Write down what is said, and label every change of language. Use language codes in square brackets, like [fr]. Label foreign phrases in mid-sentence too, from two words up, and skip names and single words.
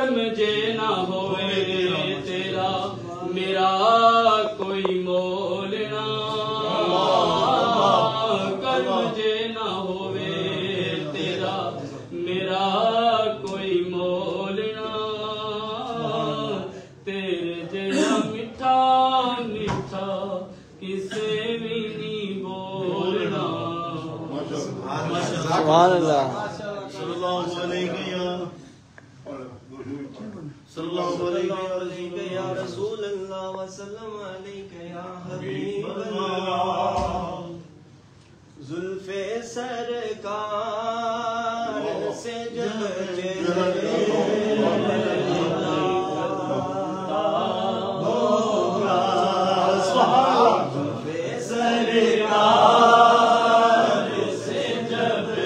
[pa] جے نہ ہووے تیرا میرا کوئی مول نہ، کرم جے نہ ہووے تیرا میرا کوئی مول نہ، تیرے جیہا مٹھا مٹھا کسے بھی نہیں بولنا. [ar] سبحان الله. صلى الله عليه يا رسول الله وسلم عليه يا حبيب الله. [ur] زلفِ سرکار سے جب چہرے ہوگا، زلفِ سرکار سے جب